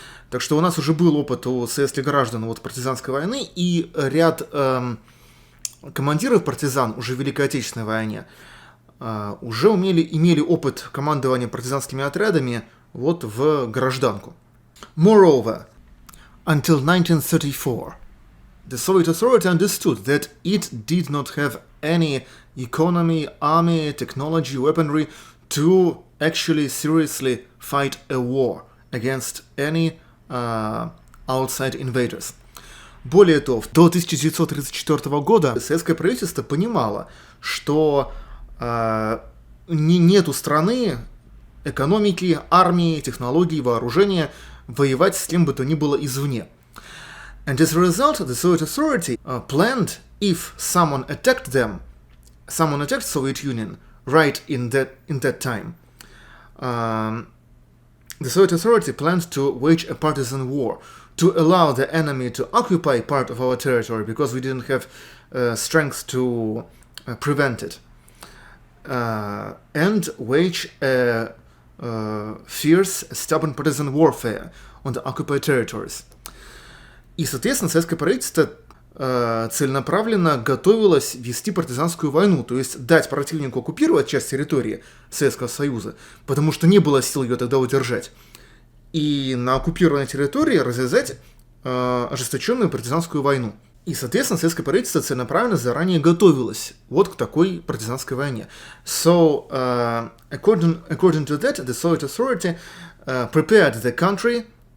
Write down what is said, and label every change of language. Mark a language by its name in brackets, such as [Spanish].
[Russian] Так что у нас уже был опыт у советских граждан вот партизанской войны, и ряд командиров партизан уже в Великой Отечественной войне уже имели опыт командования партизанскими отрядами вот в гражданку. [English] Moreover, until 1934, the Soviet authority understood that it did not have any economy, army, technology, weaponry to actually seriously fight a war against any outside invaders. [Russian] Более того, до 1934 года советское правительство понимало, что нет у страны экономики, армии, технологий, вооружения воевать с кем бы то ни было извне. [English] And as a result, the Soviet authority planned, if someone attacked Soviet Union right in that time, the Soviet authority planned to wage a partisan war to allow the enemy to occupy part of our territory because we didn't have strength to prevent it. And wage a fierce, stubborn partisan warfare on the occupied territories. [Russian] И, соответственно, советское правительство целенаправленно готовилось вести партизанскую войну, то есть дать противнику оккупировать часть территории Советского Союза, потому что не было сил ее тогда удержать, и на оккупированной территории развязать ожесточенную партизанскую войну. И, соответственно, советское правительство целенаправленно заранее готовилось вот к такой партизанской войне. [English] So, according to that, the Soviet authority prepared the country